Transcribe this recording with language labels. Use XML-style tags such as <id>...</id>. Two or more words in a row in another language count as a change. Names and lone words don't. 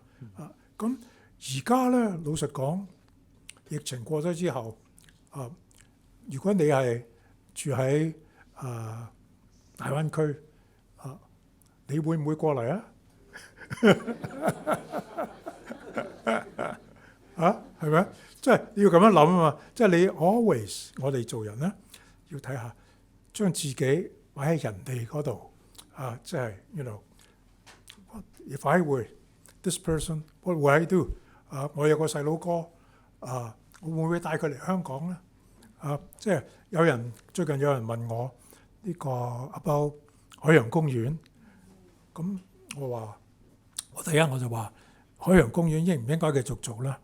<yue>咁而家咧，老實講，疫情過咗之後如果你係住喺大灣區你會唔會過嚟啊？係咪？即係你要咁樣諗啊嘛！即係你 always 我哋做人咧，要睇下將自己擺喺人哋嗰度即係</yue> <en>if I were this person, what would I do？</en> <yue>我有個細佬哥我會唔會帶佢嚟香港咧？即係最近有人問我呢個 about 海洋公園，咁我第一我就話海洋公園應唔應該繼續做咧？</yue>